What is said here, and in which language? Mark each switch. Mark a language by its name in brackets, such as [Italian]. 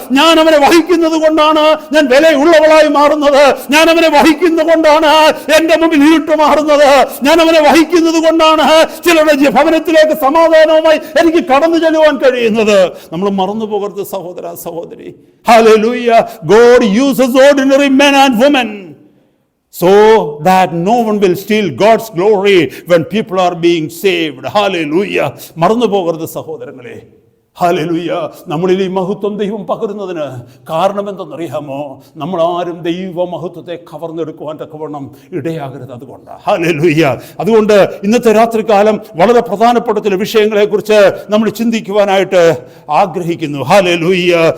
[Malayalam] ഞാൻ അവനെ വഹിക്കുന്നത് കൊണ്ടാണ് ഞാൻ വിലയുള്ളവളായി മാറുന്നത്. ഞാൻ അവനെ വഹിക്കുന്നത് കൊണ്ടാണ് എൻ്റെ മുമ്പിൽ ഇരുട്ട് മാറുന്നത്. ഞാൻ അവനെ വഹിക്കുന്നത് കൊണ്ടാണ് ചിലരുടെ ഭവനത്തിലേക്ക് സമാധാനവുമായി എനിക്ക് കടന്നു ചെല്ലുവാൻ കഴിയുന്നത്. നമ്മൾ മറന്നു പോകരുത് സഹോദര സഹോദരി. Hallelujah. [English] God uses ordinary men and women so that no one will steal God's glory when people are being saved. [Malayalam] Hallelujah. മറന്നു പോകരുത് സഹോദരങ്ങളെ. ഹല്ലേലൂയ. നമ്മളിൽ ഈ മഹത്വം ദൈവം പകരുന്നതിന് കാരണം എന്തെന്നറിയാമോ? നമ്മൾ ആരും ദൈവ മഹത്വത്തെ കവർന്നെടുക്കുവാൻ തക്കവണ്ണം ഇടയാകരുത്. അതുകൊണ്ട് ഹല്ലേലൂയ. അതുകൊണ്ട് ഇന്നത്തെ രാത്രികാലം വളരെ പ്രധാനപ്പെട്ട ചില വിഷയങ്ങളെക്കുറിച്ച് നമ്മൾ ചിന്തിക്കുവാനായിട്ട് ആഗ്രഹിക്കുന്നു. ഹല്ലേലൂയ.